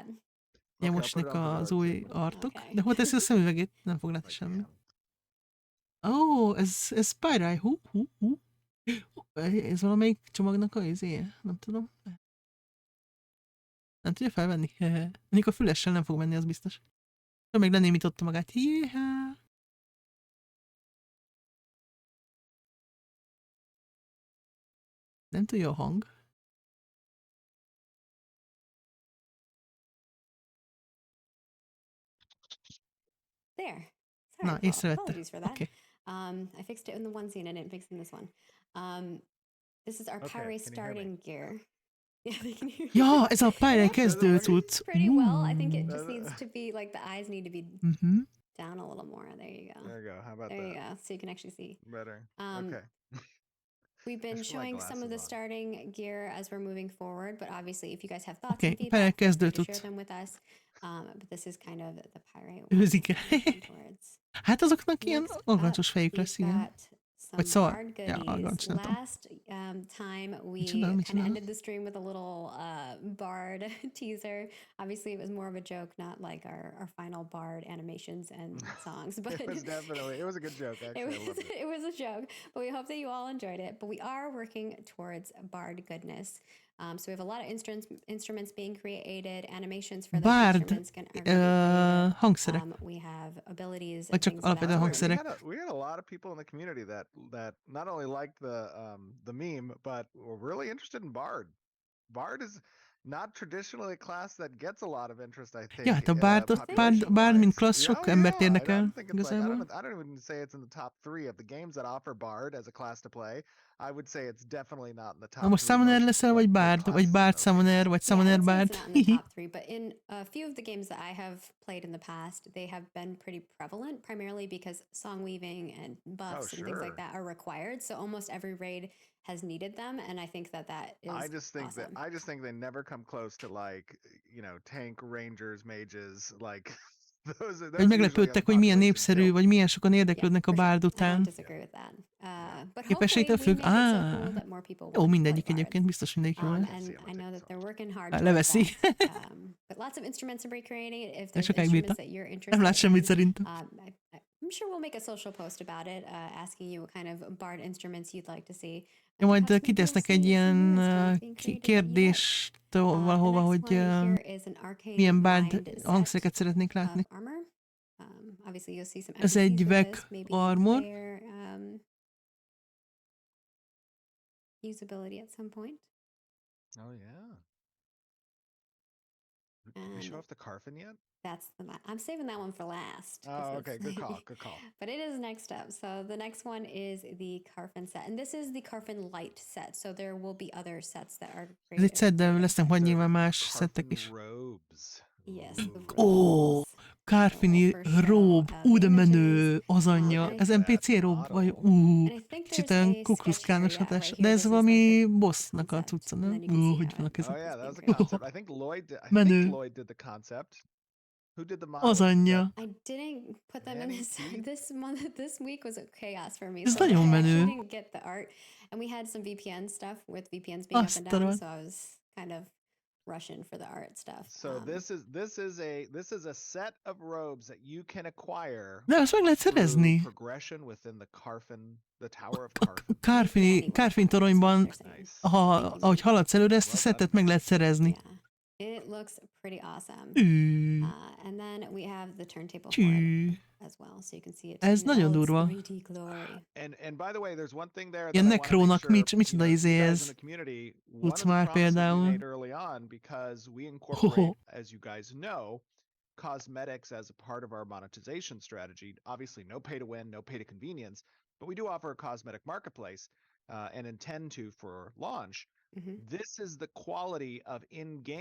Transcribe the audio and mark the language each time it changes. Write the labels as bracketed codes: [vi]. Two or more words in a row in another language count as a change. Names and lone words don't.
[hu] Ja, mostnak az új artok. De hol teszi a szemüvegét? Nem fog látni semmi. Ez Spyrai. Ez valamelyik csomagnak a izéje? Nem tudom. Nem tudja felvenni. Mondjuk a fülessel nem fog menni, az biztos. Még lenémította magát. Jéhá! Nem tudja a hang. [en] There. [hu] Na, észrevette. [en] Okay. I fixed it in the one scene, I didn't fix it in this one. This is our Pyre starting gear. Yeah, they can hear [hu] ja, ez a Pyre kezdő cucc. [en] Pretty well. I think it just needs to be, like, the eyes need to be down a little more. There you go. There you go. How about that? There you go. So you can actually see. Better. Okay. We've been showing some of the starting gear as we're moving forward, but obviously if you guys have thoughts okay, and feedback, share them with us. But this is kind of the Pyre. [hu] Őzik. Hát azoknak ilyen argancsos fejük lesz, igen. Vagy szar. Ja, argancs, nem tudom. [en] Last time we kind of ended the stream with a little bard teaser. Obviously it was more of a joke, not like our final bard animations and songs. But it was a good joke, actually. It was a joke, but we hope that you all enjoyed it. But we are working towards bard goodness. So we have a lot of instruments being created, animations for those [hu] Bard [en] instruments are gonna be created. [hu] hangszerek. [en] We have abilities [hu] Vagy [en] and [hu] csak [en] things of that [hu] alapvetően [en] sort. [hu] hangszerek. [en] We had a lot of people in the community that not only liked the meme, but were really interested in Bard. Bard is not traditionally a class that gets a lot of interest, I think. [hu] Ja, hát a Bard, mint klassz sok embert érdekel, [en] I [hu] igazából. [en] don't even say it's in the top 3 of the games that offer Bard as a class to play. I would say it's definitely not in the top. [hu] Na most [en] 3 [hu] Summoner most, leszel, vagy Bard? Vagy Bard Summoner, vagy Summoner Bard? [en] It's not in the top 3, but in a few of the games that I have played in the past, they have been pretty prevalent, primarily because song weaving and buffs and things like that are required. So almost every raid has needed them, and I think that is I just think they never come close to tank, rangers, mages, like those [hu] Hogy meglepődtek, hogy milyen népszerű, vagy milyen sokan érdeklődnek a Bard után. Képességtől függ? Jó, mindegyik egyébként, biztos mindegyik jó lesz. Leveszi. De sokáig bírta. Nem lát semmit szerintem. [en] I'm sure we'll make a social post about it, asking you what kind of Bard instruments you'd like to see. [hu] Ja, majd kitesznek egy ilyen kérdést valahova, hogy milyen Bard hangszereket szeretnék látni. Ez egy [en] veg armor. Usability at some point. Oh yeah. Did we show off the Carfin yet? I'm saving that one for last. Oh, okay. Good call. Good call. But it is next up. So the next one is the Carfin set. And this is the Carfin light set. So there will be other sets that are [hu] Ez egy set, de lesznek majd nyilván más szettek is. [en] Yes. [hu] Ó, Carfini robe, de menő, az anyja. Ez NPC robe, vagy kicsit olyan kukruszkános hatás. De ez valami bossnak a cucca, nem? Hogy vannak ezek? [en] Oh yeah, that was a concept. I think Lloyd did the concept. Who did the model? [hu] Az anyja. [en] I didn't put them in this week was a chaos for me. [hu] Ez [en] So [hu] nagyon [en] I [hu] menő. [en] didn't get the art. And we had some VPN stuff with VPNs being up and down, so I was kind of rushing for the art stuff. So this is a set of robes that you can acquire. [hu] De azt meg lehet szerezni. [en] Progression within the Tower of Carfin. [hu] Carfin toronyban, ahogy haladsz előre, ezt a szettet meg lehet szerezni. [en] It looks pretty awesome. And then we have the turntable as well, so you can see it. [hu] Ez nagyon durva. [en] And by the way, there's one thing there. [hu] Ilyen nekrónak micsoda izé ez. Tudsz már például. [en] Early on, because we incorporate, as you guys know, cosmetics as a part of our monetization strategy. Obviously, no pay to win, no pay to convenience, but we do offer a cosmetic marketplace and intend to for launch. This is the quality of in-game.